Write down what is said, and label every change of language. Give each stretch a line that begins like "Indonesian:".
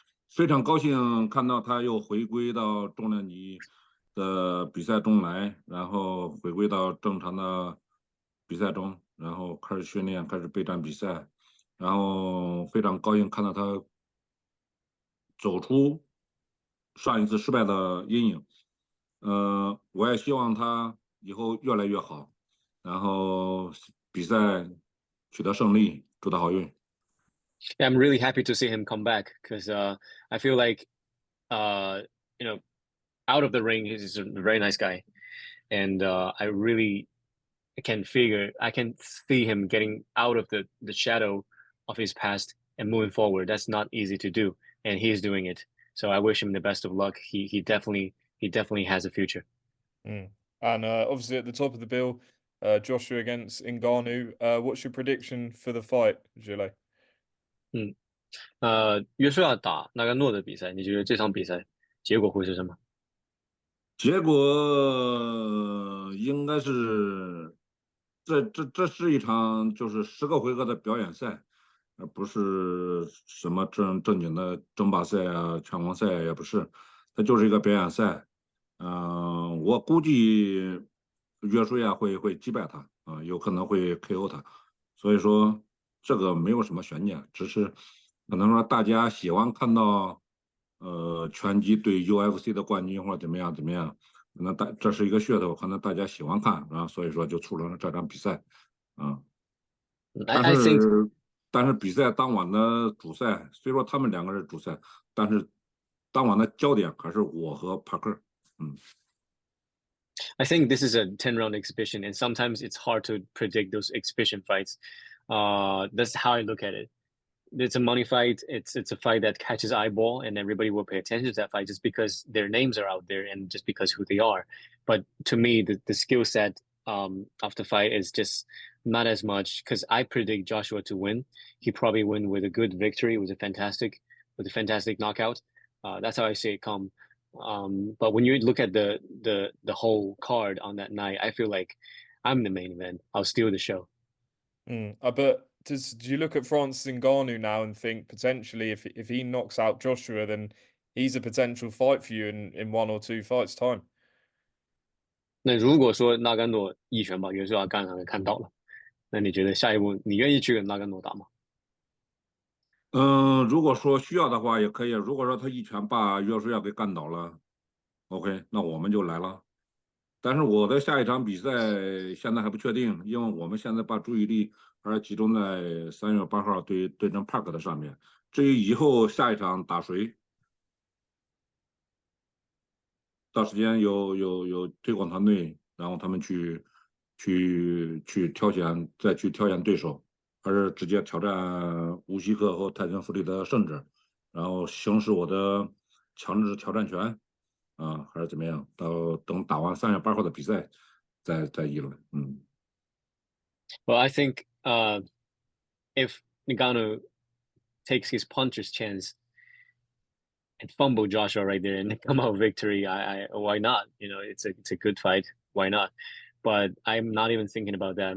Chinese: 非常高兴看到他又回归到重量级的比赛中来，然后回归到正常的比赛中，然后开始训练，开始备战比赛，然后非常高兴看到他走出上一次失败的阴影。我也希望他以后越来越好，然后比赛取得胜利，祝他好运。
English: Yeah, I'm really happy to see him come back because I feel like uh, you know out of the ring he's a very nice guy, and I can see him getting out of the shadow of his past and moving forward. That's not easy to do, and he is doing it. So I wish him the best of luck. He definitely has a future. And obviously at the top of the bill, Joshua against Ngannou. What's your prediction for the fight, Zhilei?
Chinese: 约书亚打纳甘诺的比赛，你觉得这场比赛结果会是什么？结果应该是这是一场就是10个回合的表演赛，而不是什么正经的争霸赛啊、拳王赛也不是，它就是一个表演赛。我估计约书亚会击败他啊，有可能会 KO 他，所以说这个没有什么悬念，只是可能说大家喜欢看到拳击对 UFC 的冠军或者怎么样怎么样，可能这是一个噱头，可能大家喜欢看啊，所以说就促成了这场比赛啊。但
English: I think
Chinese: 是比赛当晚的主赛，虽说他们两个是主赛，但是当晚的焦点还是我和帕克。
English: I think this is a 10-round exhibition, and sometimes it's hard to predict those exhibition fights. That's how I look at it. It's a money fight. It's a fight that catches eyeball, and everybody will pay attention to that fight just because their names are out there and just because who they are. But to me, the skill set of the fight is just not as much because I predict Joshua to win. He probably win with a good victory, with a fantastic knockout. That's how I see it come. But when you look at the whole card on that night, I feel like I'm the main event. I'll steal the show. But do you look at Francis Ngannou now and think potentially if he knocks out Joshua, then he's a potential fight for you in 1 or 2 fights time?
Chinese: 那如果说纳甘诺一拳把约书亚干上看到了，那你觉得下一步你愿意去跟纳甘诺打吗？如果说需要的话也可以。如果说他一拳把约书亚给干倒了，OK，那我们就来了。但是我的下一场比赛现在还不确定，因为我们现在把注意力还是集中在3月8号对阵 Park 的上面。至于以后下一场打谁，到时间有推广团队，然后他们去挑选，再去挑选对手，还是直接挑战乌西克和泰森弗里的胜者，然后行使我的强制挑战权啊，还是怎么样？等打完3月8号的比赛再议论。
English: Well, I think if Ngannou takes his puncher's chance and fumble Joshua right there and come out victory, I why not? You know, it's a good fight. Why not? But I'm not even thinking about that.